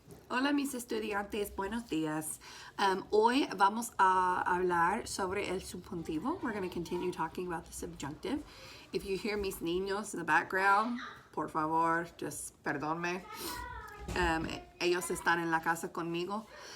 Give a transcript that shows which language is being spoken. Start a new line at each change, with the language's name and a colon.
Spanish: Hola mis estudiantes, buenos días. Hoy vamos a hablar sobre el subjuntivo.
English: We're going to continue talking about the subjunctive. If you hear
Spanish: mis niños
English: in the background,
Spanish: por favor,
English: just
Spanish: perdónme. Ellos están en la casa conmigo.